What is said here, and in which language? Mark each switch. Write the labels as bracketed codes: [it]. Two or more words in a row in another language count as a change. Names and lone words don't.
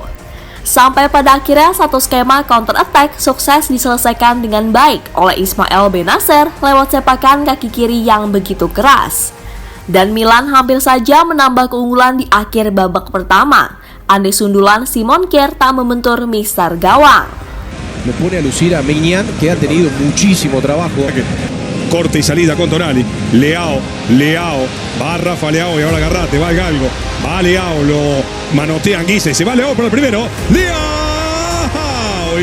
[id] Sampai pada akhirnya satu skema [en] counter attack [id] sukses diselesaikan dengan baik oleh Ismail Benacer lewat sepakan kaki kiri yang begitu keras. Dan Milan hampir saja menambah keunggulan di akhir babak pertama. Andai sundulan Simon Kjaer tak membentur mister gawang. [es] Me pone a lucir a Maignan, que ha tenido muchísimo trabajo. Corte y salida con Tonali. Leao, va Rafa Leao y ahora agarrate, va el galgo. Va Leao, lo manotean Guise, se va Leao por el primero. ¡Leao!